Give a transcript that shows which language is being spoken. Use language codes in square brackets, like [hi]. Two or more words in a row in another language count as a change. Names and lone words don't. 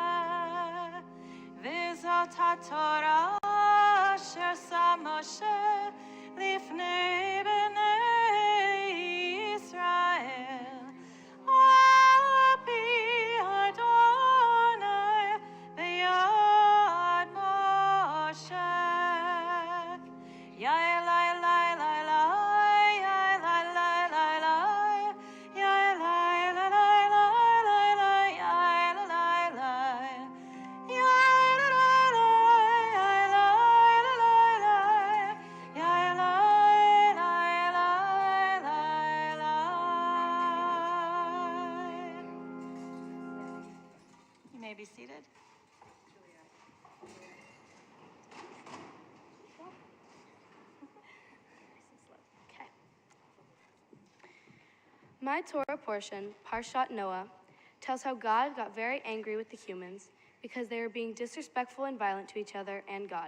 [he] וזאת התורה ששם משה לפני בני ישראל. אבי אדני ביד משה. Yai lai lai lai lai, yai lai lai lai lai, yai lai lai lai lai lai lai, yai lai lai, yai lai lai, yai lai lai lai, yai lai lai lai. [en] You may be seated. Okay. My Torah portion, Parshat Noah, tells how God got very angry with the humans because they were being disrespectful and violent to each other and God.